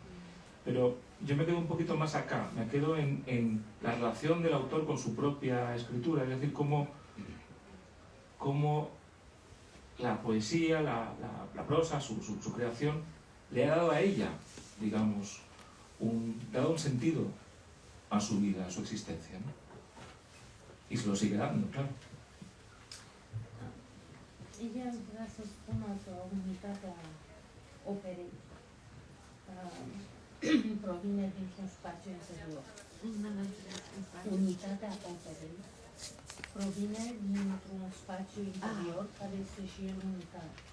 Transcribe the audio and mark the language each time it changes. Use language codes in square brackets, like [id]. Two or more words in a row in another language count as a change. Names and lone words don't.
[es] Pero yo me quedo un poquito más acá, me quedo en la relación del autor con su propia escritura, es decir, cómo la poesía, la prosa, su creación, le ha dado a ella, digamos, le ha dado un sentido a su vida, a su existencia, ¿no? Y se lo sigue dando, claro. [ro] Ella vrea să spună că unitatea operei provine dintr-un spațiu interior. Unitatea operei provine dintr-un spațiu interior care este și el unitar.